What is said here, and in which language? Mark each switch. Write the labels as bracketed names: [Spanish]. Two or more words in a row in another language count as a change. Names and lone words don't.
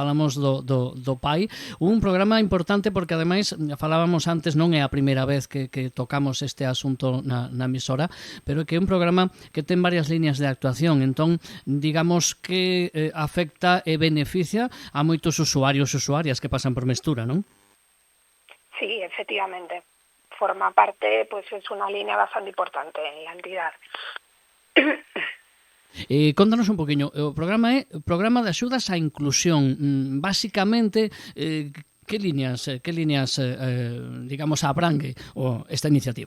[Galician] Falamos do Pai, un programa importante porque ademais falábamos antes, non é a primeira vez que tocamos este asunto na emisora, pero que é un programa que ten varias líneas de actuación, entón digamos que afecta e beneficia a moitos usuarios e usuarias que pasan por Mestura, non? Sí, efectivamente. [Spanish] Forma parte, pues es una línea bastante importante en la entidad. [Galician] Contanos un poquinho, o programa é Programa de Axudas á Inclusión. Básicamente, que líneas digamos, abrangue esta iniciativa?